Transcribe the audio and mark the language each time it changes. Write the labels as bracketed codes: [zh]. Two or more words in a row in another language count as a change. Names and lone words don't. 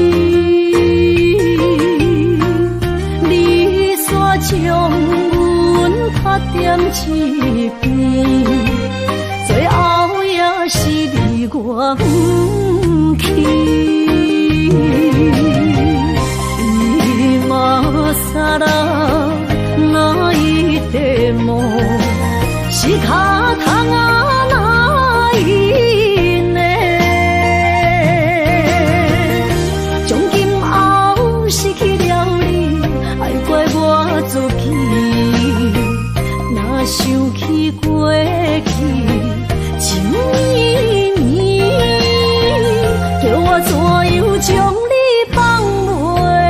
[nan] 你煞将阮拍点一边，最后也是离我不去。 [ja] 今さら泣いても仕方がないね。 [nan] 从今后失去了你，爱怪我自己。若想起过去情绵绵，叫我怎样将你放袂？